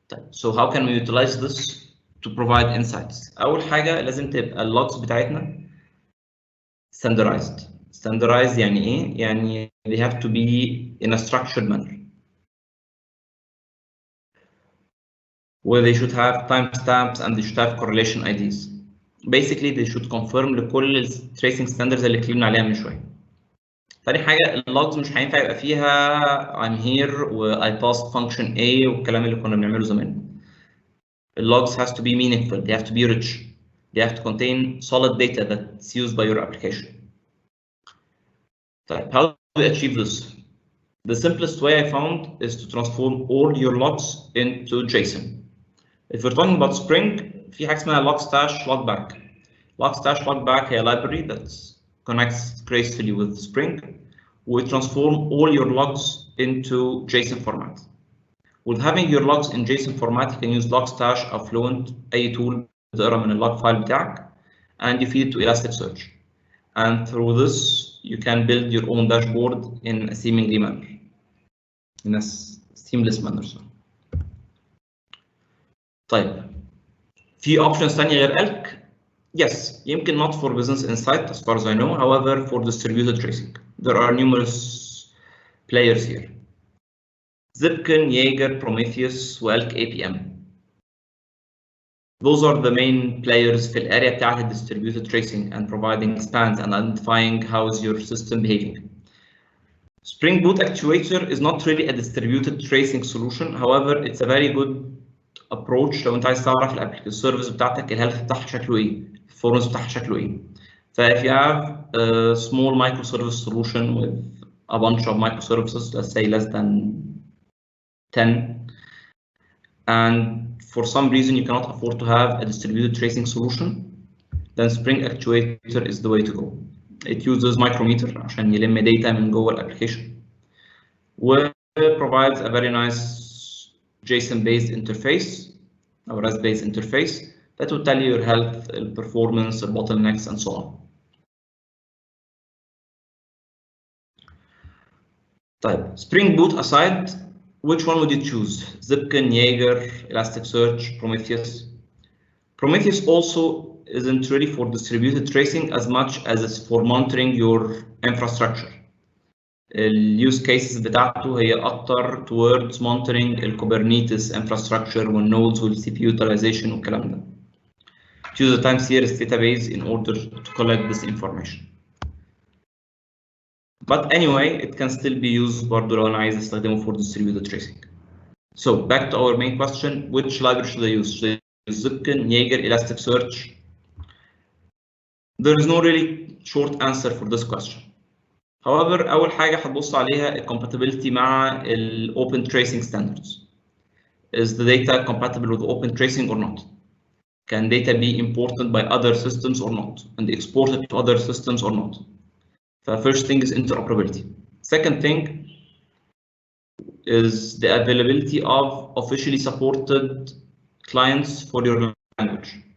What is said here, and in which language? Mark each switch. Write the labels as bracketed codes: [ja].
[en] So how can we utilize this to provide insights? [ar] أول حاجة لازم تبقى اللوجز بتاعتنا standardized. [en] Standardized [ar] يعني إيه؟ يعني [en] they have to be in a structured manner, where they should have timestamps and they should have correlation IDs. Basically they should confirm [ar] لكل ال [en] tracing standards [ar] اللي اتكلمنا عليها من شوية. تاني حاجة اللوجز مش هينفع يبقى فيها [en] I'm here [ar] و [en] I passed function A [ar] والكلام اللي كنا بنعمله زمان. [en] The logs has to be meaningful, they have to be rich, they have to contain solid data that's used by your application. [ar] طيب, [en] how do we achieve this? The simplest way I found is to transform all your logs into JSON. If we're talking about Spring, [ar] في حاجة اسمها [en] Logstash Logback. Logstash Logback [ar] هي [en] library that connects gracefully with Spring. We transform all your logs into JSON format. With having your logs in JSON format, you can use Logstash or Fluent, [ar] أي [en] tool [ar] تقرا من اللوج [en] file [ar] بتاعك, [en] and you feed it to Elasticsearch. And through this, you can build your own dashboard in a seemingly manner, in a seamless manner. [ar] طيب, في options ثانية غير Elk? [en] Yes, [ar] يمكن [en] not for business insight as far as I know. However, for distributed tracing, there are numerous players here. Zipkin, Jaeger, Prometheus, وElk APM. Those are the main players [ar] في الاريا بتاعت [en] distributed tracing and providing spans and identifying how is your system behaving. Spring Boot Actuator is not really a distributed tracing solution. However, it's a very good approach [ar] لو انت عايز تعرف السيرفيس بتاعتك الهيلث بتاعها شكله ايه، الفورمز بتاعها شكله ايه. [en] if you have a small microservice solution with a bunch of microservices, let's say less than 10, and for some reason you cannot afford to have a distributed tracing solution, then Spring Actuator is the way to go. It uses micrometer [ar] عشان يلم [en] data [ar] من جوه الابلكيشن, [en] و provides a very nice JSON-based interface or REST-based interface that will tell you your health, performance, bottlenecks, and so on. [ar] طيب, [en] Spring Boot aside, which one would you choose? Zipkin, Jaeger, Elasticsearch, Prometheus? Prometheus also isn't really for distributed tracing as much as it's for monitoring your infrastructure. [ar] اليوز كيسز بتاعته هي اكتر [en] towards monitoring [ar] الكوبرنيتس infrastructure والنودز والسي بي utilization والكلام ده. [en] Choose a time series database in order to collect this information. But anyway, it can still be used [ar] برضه لو انا عايز استخدمه [en] for distributed tracing. So back to our main question, which library should I use? Should I use Zipkin, Jaeger, Elasticsearch? There is no really short answer for this question. However, [ar] أول حاجة هتبص عليها ال compatibility مع ال [en] open tracing standards. Is the data compatible with open tracing or not? Can data be imported by other systems or not, and exported to other systems or not? The first thing is interoperability. Second thing is the availability of officially supported clients for your language.